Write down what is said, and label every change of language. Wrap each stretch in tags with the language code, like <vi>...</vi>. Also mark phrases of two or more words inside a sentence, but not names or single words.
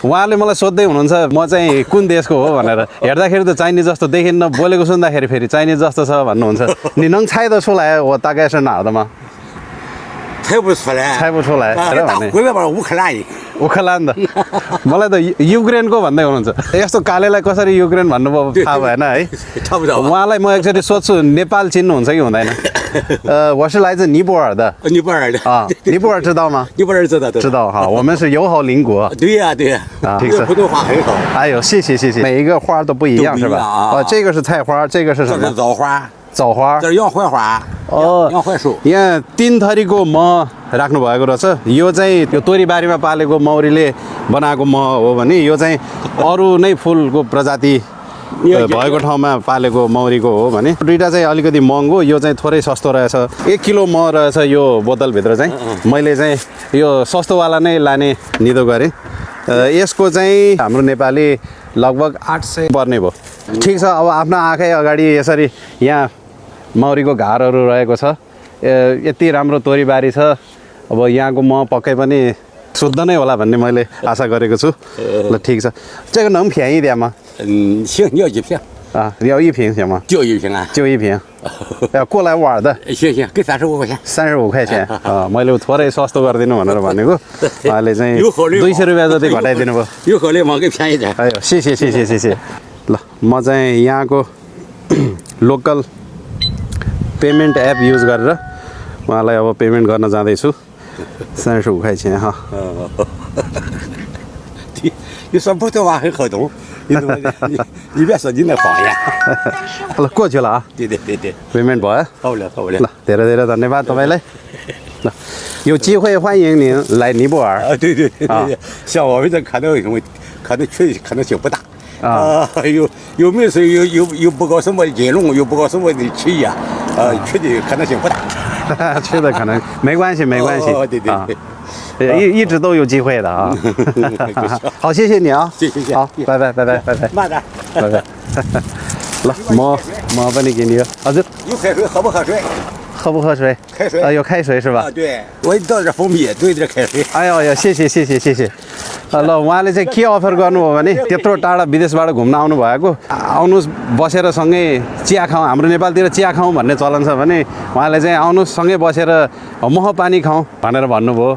<ne>उहाँले मलाई सोध्दै हुनुहुन्छ म चाहिँ कुन देशको हो भनेर हेर्दाखेरि त चाइनिज जस्तो देखिन्न बोलेको सुन्दाखेरि फेरि चाइनिज जस्तो छ भन्नुहुन्छ नि नङ छाइ त सुलायो हो ताकै</ne> <zh>是哪的吗猜不出来，猜不出来打回来吧，乌克兰。</zh> <ne>उखलान त मलाई त युक्रेनको भन्दै हुनुहुन्छ यस्तो कालेलाई कसरी युक्रेन भन्नुभयो थाहा भएन है उहाँलाई म एकचोटि सोध्छु नेपाल चिन्नुहुन्छ कि हुँदैन</ne> <zh>我是来自尼泊尔的尼泊尔的啊尼泊尔知道吗尼泊尔知道知道哈我们是友好邻国对呀对呀普通话很好哎呦谢谢谢谢每一个花都不一样是吧这个是菜花这个是什么这是枣花枣花这是洋槐花洋槐树</zh> <ne>यहाँ 3 थरीको मह राख्नु भएको रहेछ यो चाहिँ त्यो तोरीबारीमा पालेको मौरीले बनाएको मह हो भने यो चाहिँ अरू नै फुलको प्रजाति भएको ठाउँमा पालेको मौरीको हो भने दुईटा चाहिँ अलिकति महँगो यो चाहिँ थोरै सस्तो रहेछ 1 किलो मह रहेछ यो बोतलभित्र चाहिँ मैले चाहिँ यो सस्तोवाला नै लाने निदो गरेँ यसको चाहिँ हाम्रो नेपाली लगभग 800 पर्ने भयो ठिक छ अब आफ्नो आँखै अगाडि यसरी यहाँ मौरीको घारहरू रहेको छ यति राम्रो तोरीबारी छ अब यहाँको मह पक्कै पनि शुद्ध नै होला भन्ने मैले आशा गरेको छु ल ठीक छ</ne> <zh>这个能便宜点吗行要一瓶啊要一瓶行吗就一瓶啊就一瓶要过来玩的行行给35块钱</zh> <ne>35块钱 मैले थोरै सस्तो गरिदिनु भनेर भनेको अहिले चाहिँ 200 रुपैयाँ जति घटाइदिनु भयो</ne> <zh>有好的嘛给便宜点哎呦谢谢谢谢谢谢</zh> <ne>ल म चाहिँ यहाँको</ne> <en>local payment app use</en> <ne>गरेर उहाँलाई अब पेमेन्ट गर्न जाँदैछु 35 块钱哈</ne> <zh>你说普通话很好懂你别说你那方言了过去了啊对对对对</zh> <ne>पेमेन्ट भयो</ne> <zh>好了好了</zh> <ne>ल धेरै धेरै धन्यवाद तपाईलाई ल</ne> <zh>有机会欢迎您来尼泊尔对对对对像我们这可能确实可能性不大有没事又不搞什么金融又不搞什么的企业去的可能性不大去的可能没关系没关系对对一直都有机会的啊好谢谢你啊谢谢好拜拜拜拜拜拜慢点</zh> <ne>拜拜 ल म पनि किनियो हजुर</ne> <zh>有开水喝不喝水喝不喝水开水有开水是吧对我倒点蜂蜜兑点开水哎呦谢谢谢谢谢谢</zh> <ne>ल उहाँले चाहिँ के अफर गर्नुभयो भने त्यत्रो टाढा विदेशबाट घुम्न आउनु भएको आउनुस् बसेर सँगै चिया खाउँ हाम्रो नेपालतिर चिया खाउँ भन्ने चलन छ भने उहाँले चाहिँ आउनुस् सँगै बसेर मह पानी खाउँ भनेर भन्नुभयो</ne>